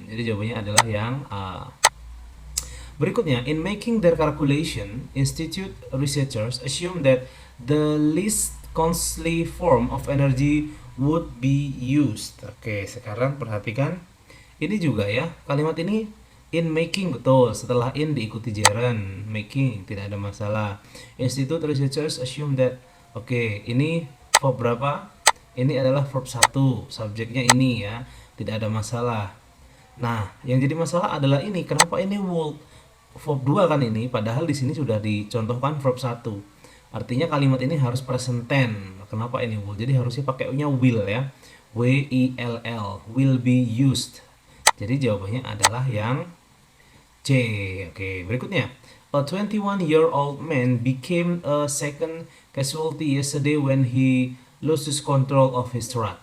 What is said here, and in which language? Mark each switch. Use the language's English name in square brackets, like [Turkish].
[Indonesian] Jadi jawabannya adalah yang A. [English] Berikutnya, in making their calculation, institute researchers assume that the least costly form of energy would be used. [Indonesian] Oke, sekarang perhatikan ini juga ya. Kalimat ini in making betul. Setelah in diikuti gerund, making tidak ada masalah. [English] Institute researchers assume that. [Indonesian] Oke, ini verb berapa? Ini adalah verb 1. Subjeknya ini ya. Tidak ada masalah. Nah, yang jadi masalah adalah ini. Kenapa ini would? Verb 2 kan ini, padahal di sini sudah dicontohkan verb 1. Artinya kalimat ini harus present tense. Kenapa ini will? Jadi harusnya pakainya will ya. [English] W-I-L-L, will be used. [Indonesian] Jadi jawabannya adalah yang C. Oke, berikutnya. [English] A 21-year-old man became a second casualty yesterday when he loses control of his truck.